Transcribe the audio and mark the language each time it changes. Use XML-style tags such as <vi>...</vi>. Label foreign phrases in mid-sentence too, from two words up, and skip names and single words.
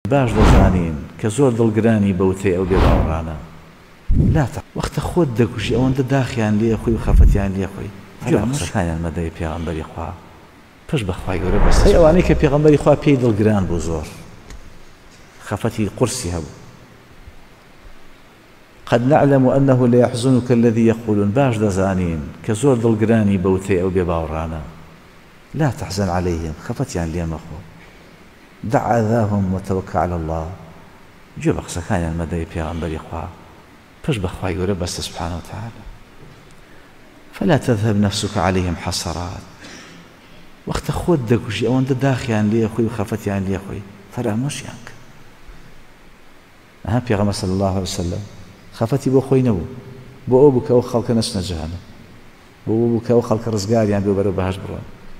<ckb>باش دەزانین کە زۆر دڵگرانی بەوتەی ئەو بێباوەڕانە لا وەختە خۆت دەکوژی ئەوەندە داخیان لێ خۆی و خەفەتیان لێ خۆی قسەکانیان مەدەی پێغەمبەری خوا پشت بەخوای گەورە بەست ئەوانەی کە پێغەمبەری خوا پێی دڵگران بوو زۆر خەفەتی قورسی هەبوو</ckb> <ar>قد نعلم أنه لا يحزنك الذي يقولون</ar> <ckb>باش دەزانین کە زۆر دڵگرانی بەوتەی ئەو بێباوەڕانە</ckb> <ar>لا تحزن عليهم</ar> <ckb>خەفەتیان لێ مەخۆ</ckb> <ar>دع أذاهم وتوكل على الله</ar> <ckb>جو بە قسەکانیان مەدەی پێغەمبەری خوا پشت بەخوای گەورە بەستە</ckb> <ar>سبحانه وتعالى فلا تذهب نفسك عليهم حسرات</ar> <ckb>وەختە خۆت دەکوژی ئەوەندە داخیان لێ خۆی و خەفەتیان لێ خۆی فەرامۆشیان کە ئەها پێغەمبەر</ckb> <ar>صلی الله عليه وسلم</ar> <ckb>خەفەتی بۆ خۆی نەبوو بۆ ئەو بوو کە ئەو خەڵکە نەچنە جەهەنەم بۆ ئەو بوو کە ئەو خەڵکە ڕزگاریان بێ بەرەو بەهەشت بڕۆن</ckb>